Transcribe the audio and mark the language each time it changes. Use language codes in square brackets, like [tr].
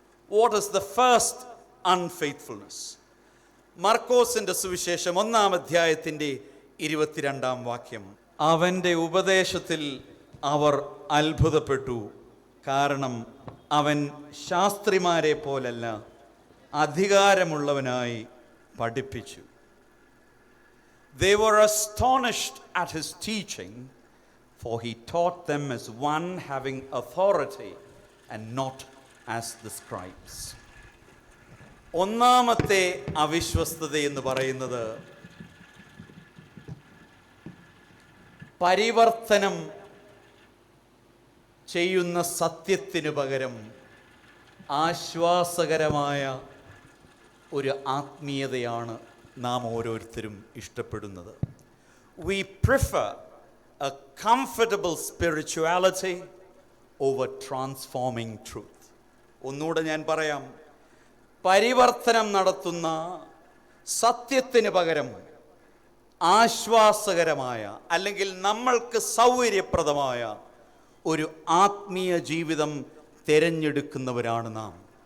[en] What is the first unfaithfulness? [ml] മർക്കോസിന്റെ സുവിശേഷം 1-ാം അധ്യായത്തിൻ്റെ 22-ാം വാക്യം. അവൻ്റെ ഉപദേശത്തിൽ അവർ അത്ഭുതപ്പെട്ടു, കാരണം അവൻ ശാസ്ത്രിമാരെ പോലല്ല അധികാരമുള്ളവനായി പഠിപ്പിച്ചു. [en] They were astonished at his teaching, for he taught them as one having authority and not as the scribes. [ml] ഒന്നാമത്തെ അവിശ്വസ്തത എന്ന് പറയുന്നത് പരിവർത്തനം ചെയ്യുന്ന സത്യത്തിനു പകരം ആശ്വാസകരമായ ഒരു ആത്മീയതയാണ് നാം ഓരോരുത്തരും ഇഷ്ടപ്പെടുന്നത്. [en] We prefer a comfortable spirituality over transforming truth. [ml] ഒന്നുകൂടെ ഞാൻ പറയാം. പരിവർത്തനം നടത്തുന്ന സത്യത്തിന് പകരം ആശ്വാസകരമായ അല്ലെങ്കിൽ നമ്മൾക്ക് സൗകര്യപ്രദമായ ഒരു ആത്മീയ ജീവിതം തിരഞ്ഞെടുക്കുന്നവരാണ് നാം.